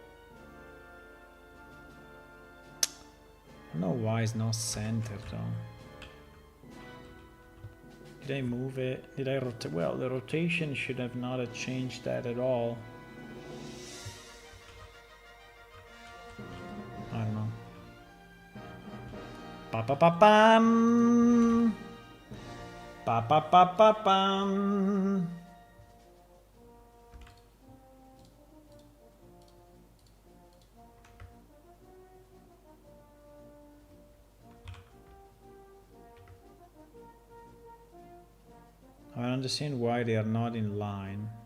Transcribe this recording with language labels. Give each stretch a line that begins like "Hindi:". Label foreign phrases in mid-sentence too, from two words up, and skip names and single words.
English: I don't know why it's not centered though. Did I move it? Did I rotate? Well, the rotation should have not have changed that at all. I don't know. Pa pa pa pam. Pa pa pa pa pam. I don't understand why they are not in line.